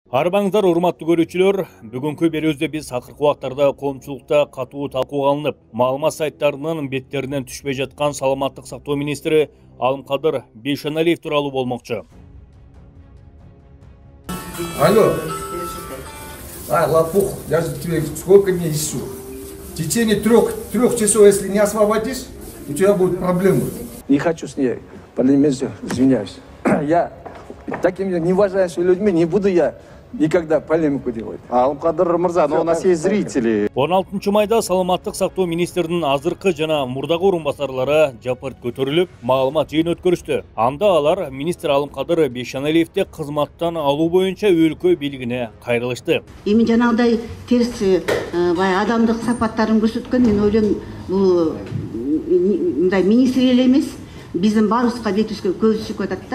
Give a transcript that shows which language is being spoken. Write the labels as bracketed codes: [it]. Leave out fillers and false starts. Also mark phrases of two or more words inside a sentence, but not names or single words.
[ky] Арбаңыздар, урматтуу көрүүчүлөр, бүгүнкү берүүбүздө биз акыркы убактарда коомчулукта катуу талкууга алынып, маалымат сайттарынын беттеринен түшпөй жаткан саламаттык сактоо министри Алымкадыр Бейшеналиев тууралуу болмокчу. [ru] Алло. Лопух, я же тебе сколько дней ищу. В течение трех часов, если не освободишь, у тебя будут проблемы. Не хочу с ней полемизировать, извиняюсь. Я такими неуважающими людьми не буду я никогда полемику делать. [ky] Алымкадыр мырза, [ru] но у нас есть зрители. [ky] 16 майда саламаттык сактоо министринин азыркы жана мурдагы орунбасарлары жапырт көтөрүлүп, маалымат жыйын өткөрүштү. Анда алар министр Алымкадыр Бейшеналиевди кызматтан алуу боюнча өлкө бийлигине кайрылышты. Эми жанагыдай терс баягы адамдык сапаттарын көрсөткөн, мен ойлойм, бул мындай министр эле эмес, биздин баарыбызга бетибизге көз түшүп атат да.